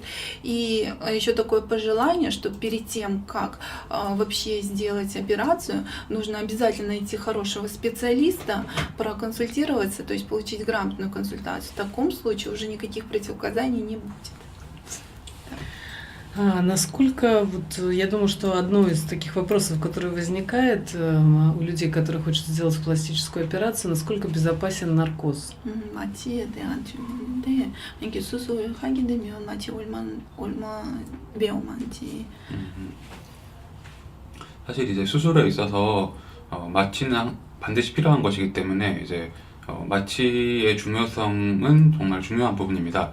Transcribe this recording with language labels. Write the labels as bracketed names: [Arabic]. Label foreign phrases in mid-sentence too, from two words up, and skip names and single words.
[Russian] И еще такое пожелание, что перед тем, как вообще сделать операцию, нужно обязательно найти хорошего специалиста, проконсультироваться, то есть получить грамотную консультацию. В таком случае уже никаких противопоказаний не будет. Насколько, вот я думаю, что одно из таких вопросов, который возникает у людей, которые хотят сделать пластическую операцию, насколько безопасен наркоз? [Korean] 사실 이제 수술에 있어서 마취는 반드시 필요한 것이기 때문에 이제 마취의 중요성은 정말 중요한 부분입니다.